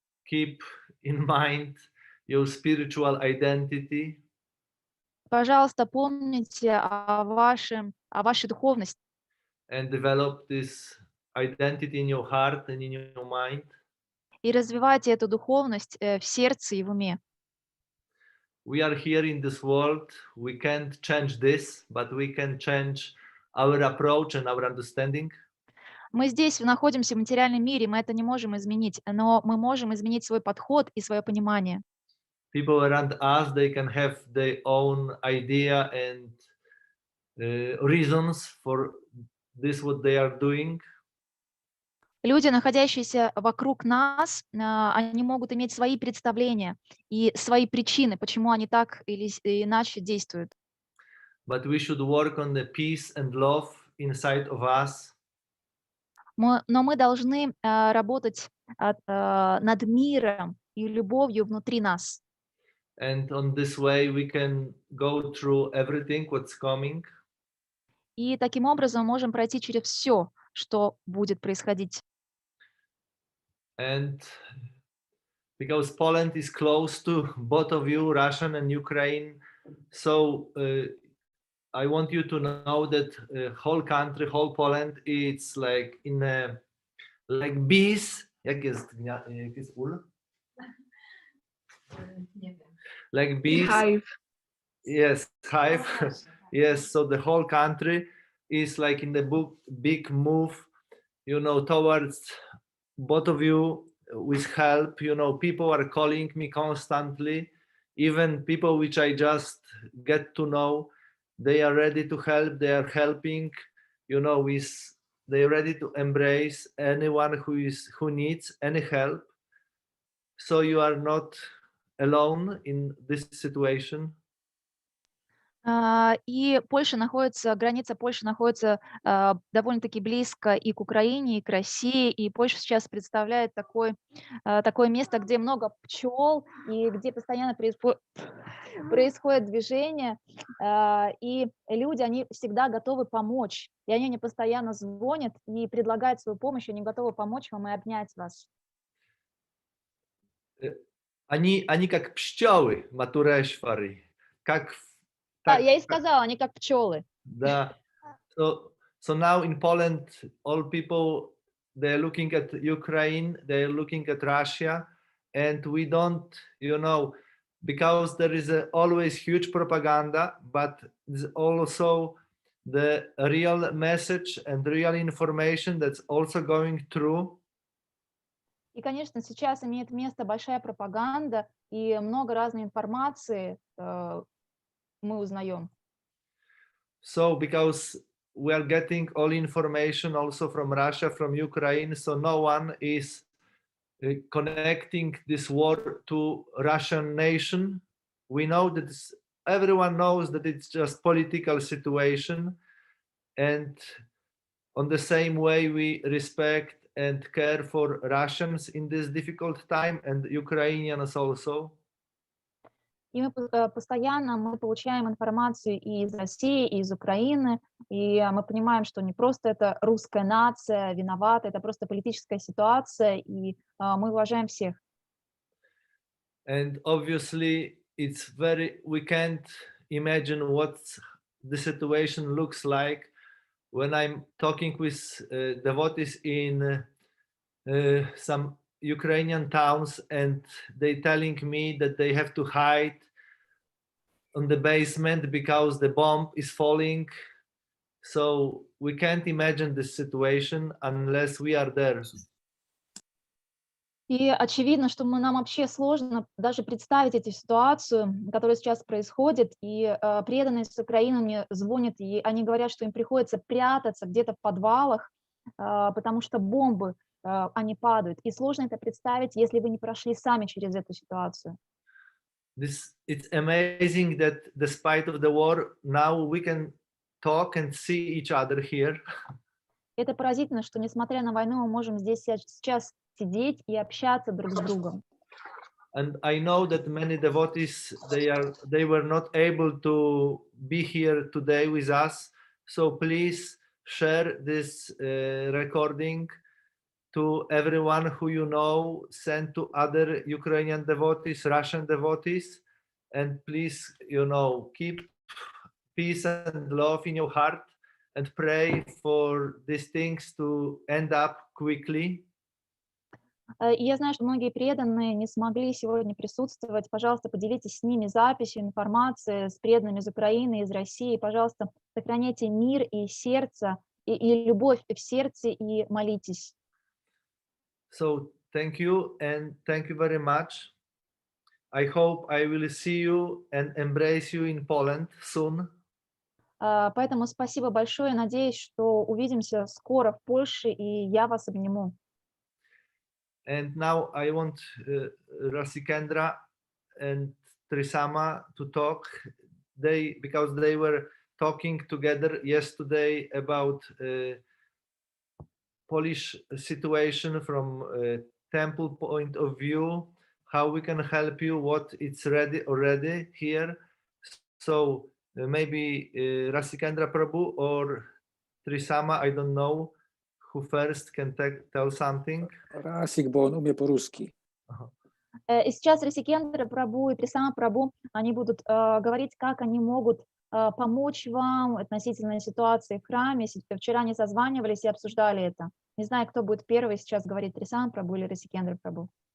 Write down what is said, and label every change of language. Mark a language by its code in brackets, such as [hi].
[en] Keep in mind your spiritual identity. [ru] Пожалуйста, помните о вашей духовности. [en] And develop this identity in your heart and in your mind. [ru] И развивайте эту духовность в сердце и в уме. [en] We are here in this world. We can't change this, but we can change our approach and our understanding. [ru] Мы здесь находимся в материальном мире, мы это не можем изменить, но мы можем изменить свой подход и свое понимание. [en] People around us, they can have their own idea and reasons for this, what they are doing. [ru] Люди, находящиеся вокруг нас, они могут иметь свои представления и свои причины, почему они так или иначе действуют. [en] But we should work on the peace and love inside of us. [ru] Но мы должны работать над миром и любовью внутри нас. [en] And on this way we can go through everything what's coming. [ru] И таким образом можем пройти через все, что будет происходить. [en] And because Poland is close to both of you, Russian and Ukraine, so I want you to know that whole country, whole Poland, it's like in a like bees. [pl] Jak jest ul? [en] Like bees. Hive. Yes, hive. Yes, so the whole country is like in the big move, towards both of you with help. People are calling me constantly, even people which I just get to know. They are ready to help. They are helping. They are ready to embrace anyone who needs any help. So you are not alone in this situation. [ru] И граница Польши находится довольно-таки близко и к Украине, и к России, и Польша сейчас представляет такое место, где много пчел, и где постоянно происходит движение, и люди, они всегда готовы помочь, и они мне постоянно звонят и предлагают свою помощь, они готовы помочь вам и обнять вас. Они как пчелы, Матурeshвари, Я и сказала, они как пчелы. Да. [en] So now in Poland, all people, they're looking at Ukraine, they're looking at Russia, and we don't, because there is always huge propaganda, but there's also the real message and real information that's also going through. [ru] И, конечно, сейчас имеет место большая пропаганда и много разной информации мы узнаем. [en] So because we are getting all information also from Russia, from Ukraine, so no one is connecting this war to Russian nation. We know that everyone knows that it's just political situation, and on the same way we respect and care for Russians in this difficult time, and Ukrainians also. [ru] И мы постоянно получаем информацию и из России, и из Украины, и мы понимаем, что не просто это русская нация виновата, это просто политическая ситуация, и мы уважаем всех. [en] And obviously, we can't imagine what the situation looks like when I'm talking with devotees in some Ukrainian towns, and they telling me that they have to hide on the basement because the bomb is falling. So we can't imagine this situation unless we are there. [ru] И очевидно, что нам вообще сложно даже представить эту ситуацию, которая сейчас происходит, и преданные с Украины мне звонят, и они говорят, что им приходится прятаться где-то в подвалах, потому что бомбы, они падают. И сложно это представить, если вы не прошли сами через эту ситуацию. [en] It's amazing that despite of the war, now we can talk and see each other here. [ru] Это поразительно, что несмотря на войну, мы можем здесь сейчас сидеть и общаться друг с другом. [en] And I know that many devotees, they were not able to be here today with us. So please share this recording to everyone who you know, send to other Ukrainian devotees, Russian devotees, and please, keep peace and love in your heart and pray for these things to end up quickly. [ru] И я знаю, что многие преданные не смогли сегодня присутствовать. Пожалуйста, поделитесь с ними записью, информацией, с преданными из Украины, из России. Пожалуйста, сохраняйте мир и сердце, и любовь в сердце, и молитесь. [en] So thank you, and thank you very much. I hope I will see you and embrace you in Poland soon. [ru] Поэтому спасибо большое. Надеюсь, что увидимся скоро в Польше, и я вас обниму. [en] And now I want Rasikendra and Trisama to talk. Because they were talking together yesterday about Polish situation from a temple point of view, how we can help you, what it's ready already here. So maybe Rasikendra Prabhu or Trisama, I don't know who first can tell something. [ru] Расик, бо он умеет по-русски. И сейчас Расикендра Прабhu и Трисама Прабhu, они будут говорить, как они могут помочь вам относительно ситуации в храме. Вчера они созванивались и обсуждали это. Не знаю, кто будет первый сейчас говорить, Трисама Прабhu или Расикендра Прабhu.